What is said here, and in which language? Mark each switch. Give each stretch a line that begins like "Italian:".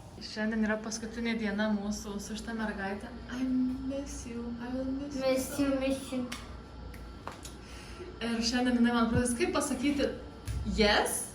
Lithuanian: Šiandien yra paskutinė diena mūsų su šitą mergaitę.
English: I miss you, I will miss you. Miss you.
Lithuanian: Ir šiandien jinai man pradės kaip pasakyti yes?